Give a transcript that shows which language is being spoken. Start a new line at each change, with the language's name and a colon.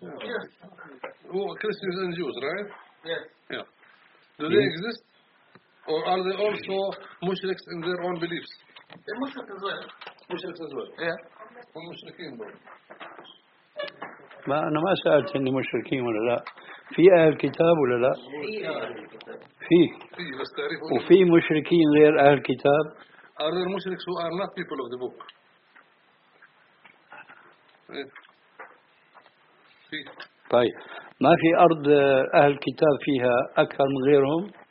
English: Yes. Well, Christians and Jews, right? Yes. Yeah. Do they exist? Or are they also mushriks in their own beliefs? They're mushriks as well.
Arabic: Yeah. ومشركين برضه. ما أنا ما سألت إني مشركين ولا لا، في أهل الكتاب ولا لا؟ فيه. وفي مشركين غير أهل الكتاب؟
English: Are there Muslims who are not people of the book؟
Arabic: طيب، ما في أرض أهل الكتاب فيها أكثر من غيرهم؟